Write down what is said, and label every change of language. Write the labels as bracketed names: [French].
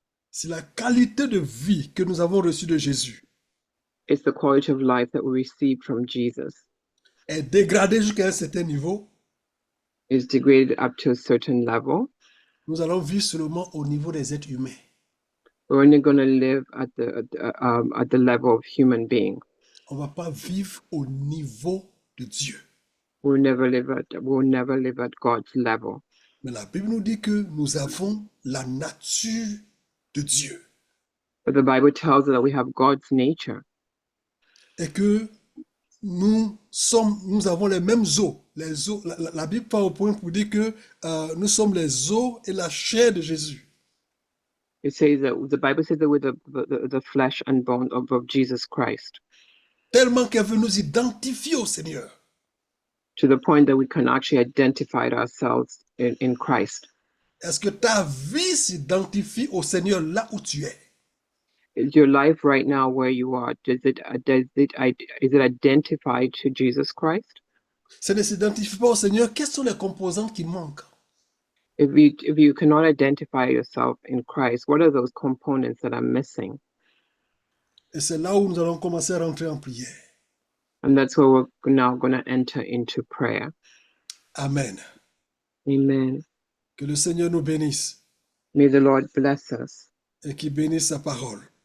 [French] C'est la qualité de vie que nous avons reçue de Jésus. [English] It's the quality of life that we received from Jesus. [French] Est dégradée jusqu'à un certain niveau. [English] Is degraded up to a certain level. [French] Nous allons vivre seulement au niveau des êtres humains. [English] We're only going to live at the level of human being. [French] On va pas vivre au niveau de Dieu. [English] We'll never live at God's level. [French] Mais la Bible nous dit que nous avons la nature de Dieu. [English] But the Bible tells us that we have God's nature. [French] Et que nous avons les mêmes os. La Bible part au point pour dire que nous sommes les os et la chair de Jésus. [English] It says that the Bible says that we're the flesh and bone of Jesus Christ. [French] Tellement qu'elle veut nous identifier au Seigneur. [English] To the point that we can actually identify ourselves in Christ. [French] Est-ce que ta vie s'identifie au Seigneur là où tu es? [English] Is your life right now where you are? Is it identified to Jesus Christ? [French] Ça ne s'identifie pas au Seigneur. Quelles sont les composantes qui manquent? [English] If you cannot identify yourself in Christ, what are those components that are missing? [French] Et c'est là où nous allons commencer à rentrer en prière. [English] And that's where we're now going to enter into prayer. Amen. Amen. [French] Que le Seigneur nous bénisse. [English] May the Lord bless us. [French] Et qu'il bénisse sa parole.